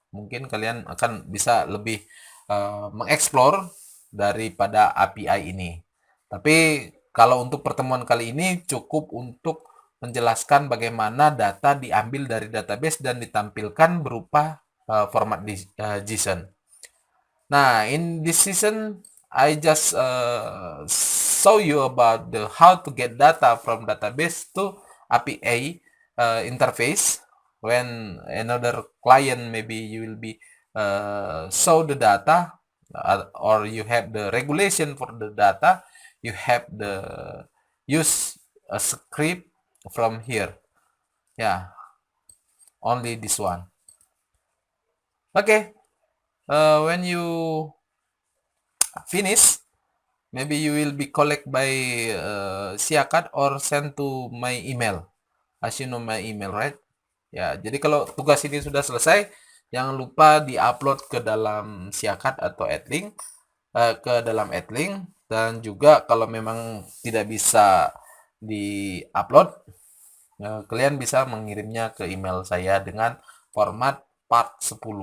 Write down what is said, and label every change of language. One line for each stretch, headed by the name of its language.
Indonesian: Mungkin kalian akan bisa lebih mengeksplor daripada API ini. Tapi kalau untuk pertemuan kali ini cukup untuk menjelaskan bagaimana data diambil dari database dan ditampilkan berupa format JSON.
English: Nah, in this season, I just show you about the how to get data from database to API interface. When another client, maybe you will be show the data, or you have the regulation for the data, you have the use a script from here. Yeah, only this one. Okay, when you finish, maybe you will be collect by Siakat or send to my email. As you know my email, right?
Indonesian: Ya, jadi kalau tugas ini sudah selesai, jangan lupa di-upload ke dalam Siakat atau Adlink, ke dalam Adlink, dan juga kalau memang tidak bisa di-upload, kalian bisa mengirimnya ke email saya dengan format part 10.